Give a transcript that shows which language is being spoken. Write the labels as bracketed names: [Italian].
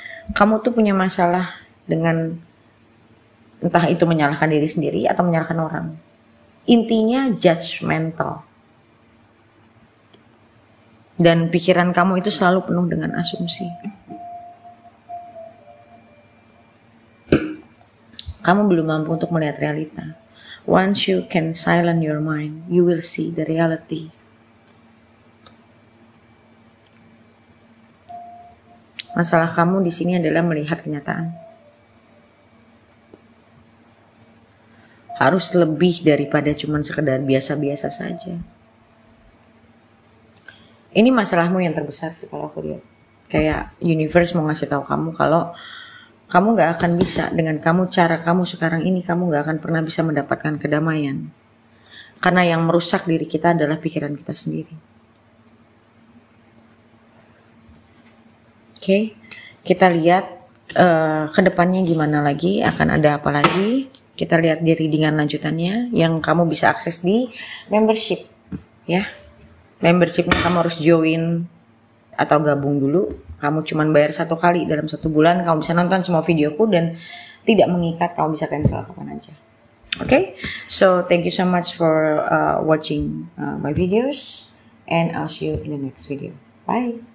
[Indonesian] Kamu tuh punya masalah dengan entah itu menyalahkan diri sendiri atau menyalahkan orang. Intinya judgmental. Dan pikiran kamu itu selalu penuh dengan asumsi. Kamu belum mampu untuk melihat realita. [English] Once you can silence your mind, you will see the reality. [Indonesian] Masalah kamu di sini adalah melihat kenyataan. Harus lebih daripada cuma sekedar biasa-biasa saja. Ini masalahmu yang terbesar sih kalau aku lihat. Kayak universe mau ngasih tahu kamu kalau kamu gak akan bisa dengan cara kamu sekarang ini, kamu gak akan pernah bisa mendapatkan kedamaian. Karena yang merusak diri kita adalah pikiran kita sendiri. Oke, kita lihat ke depannya gimana lagi, akan ada apa lagi. Kita lihat di readingan lanjutannya yang kamu bisa akses di membership. Ya, membershipnya kamu harus join atau gabung dulu. Kamu cuman bayar 1 kali dalam 1 bulan, kamu bisa nonton semua videoku dan tidak mengikat, kamu bisa cancel kapan aja. [English] Okay, so thank you so much for watching my videos, and I'll see you in the next video. Bye.